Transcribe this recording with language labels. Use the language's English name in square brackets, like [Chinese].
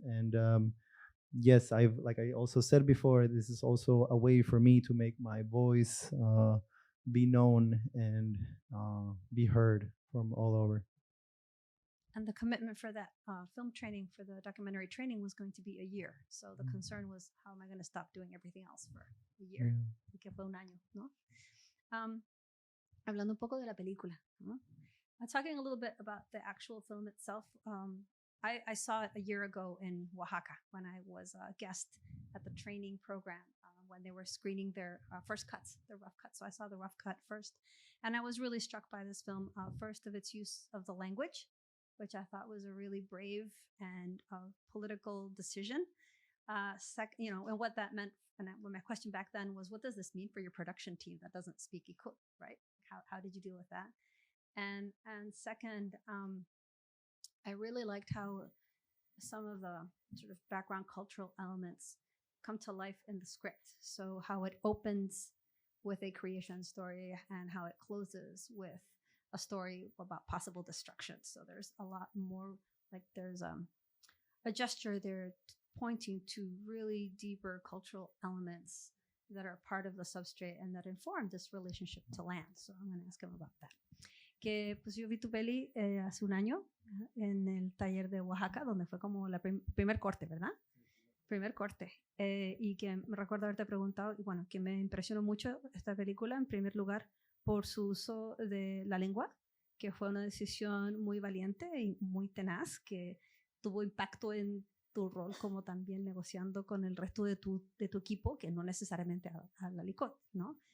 [English] And yes, like I also said before, this is also a way for me to make my voice be known and be heard from all over. And the commitment for that film training, for the documentary training, was going to be a year. So the concern was, how am I going to stop doing everything else for a year? [Spanish] Y que fue un año, ¿no? Hablando un poco de la película, ¿no? [English] Talking a little bit about the actual film itself. I saw it a year ago in Oaxaca when I was a guest at the training program when they were screening their first cuts, the rough cut. So I saw the rough cut first, and I was really struck by this film. First, of its use of the language, which I thought was a really brave and political decision. And what that meant. And my question back then was, what does this mean for your production team that doesn't speak Ikut, right? How did you deal with that? And second, I really liked how some of the sort of background cultural elements come to life in the script. So how it opens with a creation story and how it closes with a story about possible destruction. So there's a lot more, like there's a gesture there pointing to really deeper cultural elements that are part of the substrate and that inform this relationship to land. So I'm going to ask him about that. [Spanish] Que pues yo vi tu peli hace un año en el taller de Oaxaca, donde fue como la primer corte, ¿verdad? Primer corte. Y que me recuerdo haberte preguntado, y bueno, que me impresionó mucho esta película, en primer lugar, por su uso de la lengua, que fue una decisión muy valiente y muy tenaz, que tuvo impacto en tu rol como también negociando con el resto de tu equipo, que no necesariamente a la LICOT, ¿no?